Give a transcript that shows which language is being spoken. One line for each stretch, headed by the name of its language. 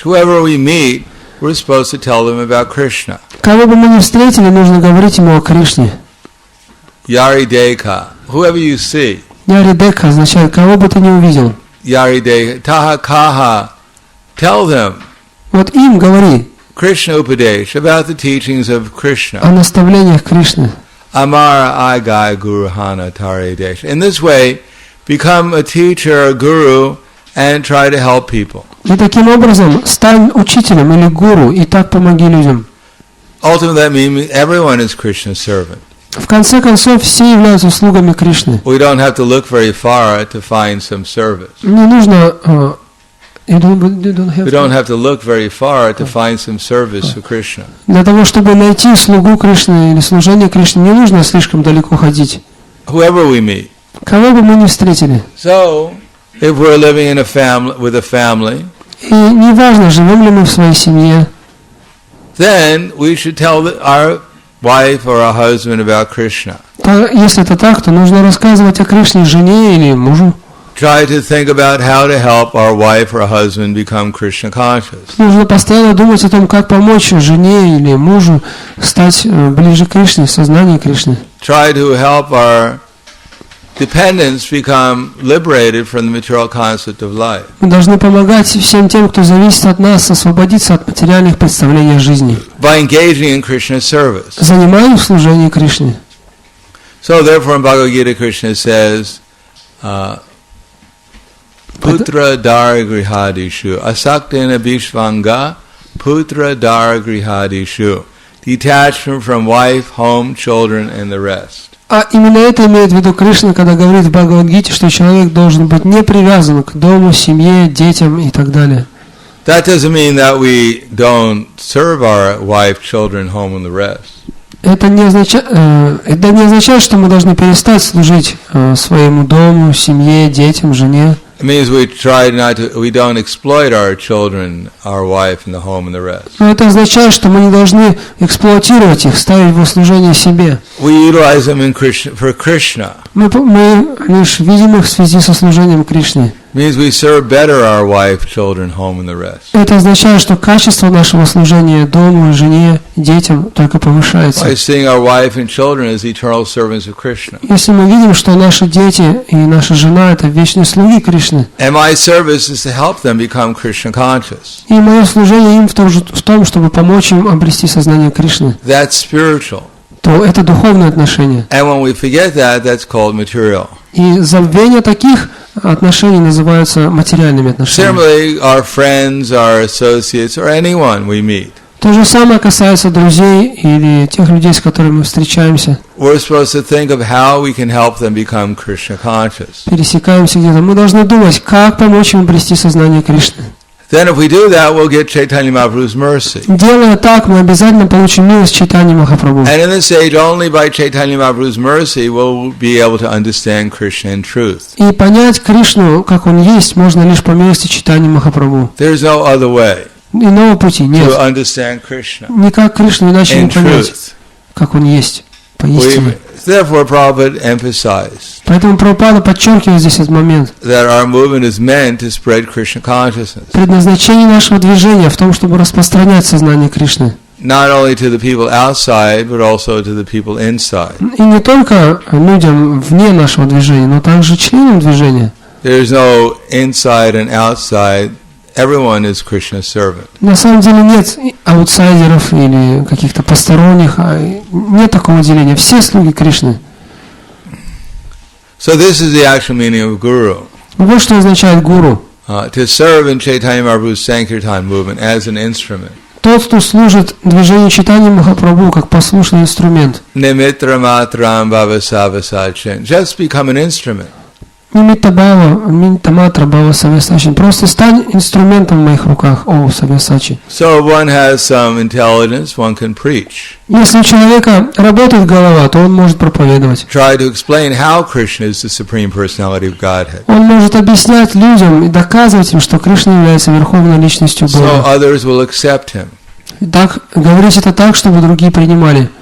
English: Whoever we meet, we're supposed to tell them about Krishna.
Russian: Кого бы мы ни встретили, нужно говорить ему о Кришне.
Bangla: Yari Dekha,
English: whoever you see.
Russian: Яри Дека означает, кого бы ты ни увидел.
Bangla: Yari Dekha Taha Kaha,
English: tell them.
Russian: Вот им говори.
English: Krishna Upadesh, about the teachings of Krishna.
Russian: О наставлениях Кришны.
Bangla: Amara Agai Guruhana Tare Desh.
English: In this way, become a teacher, a guru, and try to help people.
Russian: И таким образом стань учителем или гуру, и так помоги людям.
English: Ultimately, that means everyone is Krishna's servant.
Russian: В конце концов, все являются слугами Кришны.
English: We don't have to look very far to find some service.
Russian: Не нужно...
English: We don't have to look very far to find some service for Krishna.
Russian: Для того, чтобы найти слугу Кришны или служение Кришне, не нужно слишком далеко ходить.
English: Whoever we meet.
Russian: Кого бы мы ни встретили.
English: So, if we're living in a family with a family,
Russian: и неважно, живем ли мы в своей семье,
English: then we should tell our wife or our husband about Krishna.
Russian: Если это так, то нужно рассказывать о Кришне жене или мужу.
English: Try to think about how to help our wife or husband become Krishna conscious.
Russian: Нужно постоянно думать о том, как помочь жене или мужу стать ближе к Кришне, сознанию Кришны.
English: Try to help our dependents become liberated from the material concept of life.
Russian: Мы должны помогать всем тем, кто зависит от нас, освободиться от материальных представлений о жизни.
English: By engaging in Krishna's service.
Russian: Занимаясь в служении Кришне.
English: So therefore in Bhagavad Gita Krishna says,
Sanskrit: Putra dara grihadishu asaktena bishvanga putra dara grihadishu.
English: Detachment from wife, home, children and the rest.
Russian: А именно это имеет в виду Кришна, когда говорит в Бхагавад-гите, что человек должен быть не привязан к дому, семье, детям и так далее.
English: That doesn't mean that we don't serve our wife, children, home and the rest.
Russian: Это не означает, что мы должны перестать служить своему дому, семье, детям, жене.
English: It means we don't exploit our children, our wife, and the home, and the rest.
Russian: Но это означает, что мы не должны эксплуатировать их, ставить во служение себе.
English: We utilize them for Krishna.
Russian: Мы лишь видим их в связи со служением Кришне.
English: It means we serve better our wife, children, home, and the rest.
Russian: Это означает, что качество нашего служения дому, жене, детям только повышается.
English: By seeing our wife and children as eternal servants of Krishna.
Russian: Если мы видим, что наши дети и наша жена это вечные слуги Кришны.
English: And my service is to help them become Krishna conscious.
Russian: И мое служение им в том, чтобы помочь им обрести сознание Кришны.
English: That's spiritual.
Russian: То это духовное отношение.
English: And when we forget that, that's called material.
Russian: И забвение таких отношений называются материальными отношениями.
English: Similarly, our friends, our associates, or anyone we meet.
Russian: То же самое касается друзей или тех людей, с которыми мы встречаемся.
English: We're supposed to think of how we can help them become Krishna conscious.
Russian: Пересекаемся где-то. Мы должны думать, как помочь им обрести сознание Кришны.
English: Then if we do that, we'll get Chaitanya Mahaprabhu's mercy.
Russian: Делая так, мы обязательно получим милость Чайтаньи Махапрабху.
English: And in this age, only by Chaitanya Mahaprabhu's mercy will we be able to understand Krishna in truth.
Russian: И понять Кришну, как он есть, можно лишь по милости Чайтаньи Махапрабху.
English: There's no other way
Russian: Иного пути нет.
English: to understand Krishna
Russian: Никак Кришну иначе не
English: in
Russian: понять,
English: truth.
Russian: как он есть, поистине.
English: Therefore, Prabhupada emphasized
Russian: Поэтому Прабхупада подчеркивает здесь этот момент.
English: that our movement is meant to spread Krishna consciousness.
Russian: Предназначение нашего движения в том, чтобы распространять сознание Кришны.
English: Not only to the people outside, but also to the people inside.
Russian: И не только людям вне нашего движения, но также членам движения.
English: There is no inside and outside. Everyone is Krishna's servant.
Russian: На самом деле нет аутсайдеров или каких-то посторонних, нет такого деления. Все слуги Кришны.
English: So this is the actual meaning of guru.
Russian: Вот что означает гуру.
English: To serve in Chaitanya Mahaprabhu's Sankirtan movement as an instrument.
Russian: Тот, кто служит движению Чайтаньи Махапрабху как послушный инструмент.
Sanskrit: Nimitra matram bhavasavasachin.
English: Just become an instrument.
Sanskrit: Минтаматра Бхава Савьясачи.
Russian: Просто стань инструментом в моих руках, о Савьясачи.
English: So if one has some intelligence, one can preach.
Russian: Если у человека работает голова, то он может проповедовать.
English: Try to explain how Krishna is the supreme personality of Godhead.
Russian: Он может объяснять людям и доказывать им, что Кришна является верховной личностью
English: So
Russian: Бога.
English: others will accept him.
Russian: И так говорить это так, чтобы другие принимали.